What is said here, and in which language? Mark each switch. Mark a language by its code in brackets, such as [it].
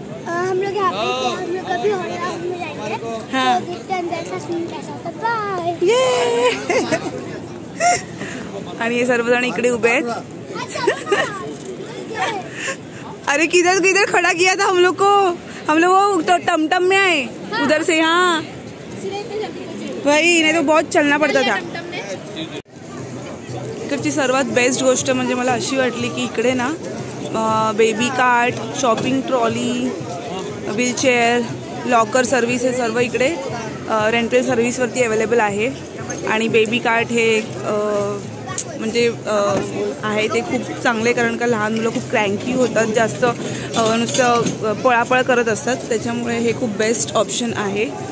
[hi] हम लोग यहाँ पे हम लोग कभी हॉरर हाउस में जाएंगे. हाँ. तो देखते हैं अंदर का सीन कैसा होता है. बाय. [mr] ये आणि हे सर्वजण इकडे उभे आहेत. [hi] अरे किधर किधर खड़ा किया था हम लोग को. हम लोग वो तो टमटम में आए उधर से. हाँ भाई, नहीं तो बहुत चलना पड़ता था. [mr] इकडची सर्वात बेस्ट गोष्ट म्हणजे मला अशी वाटली की इकडे ना baby cart, shopping trolley, wheelchair, locker service हे सर्व इकडे रेंटल सर्व्हिसवरती अवेलेबल आहे. आणि बेबी कार्ट हे म्हणजे आहे ते खूप चांगले, कारण का लहान मुलं खूप क्रँकी होतात, जास्त नुसतं पळापळ करत असतात. त्याच्यामुळे हे खूप बेस्ट ऑप्शन आहे.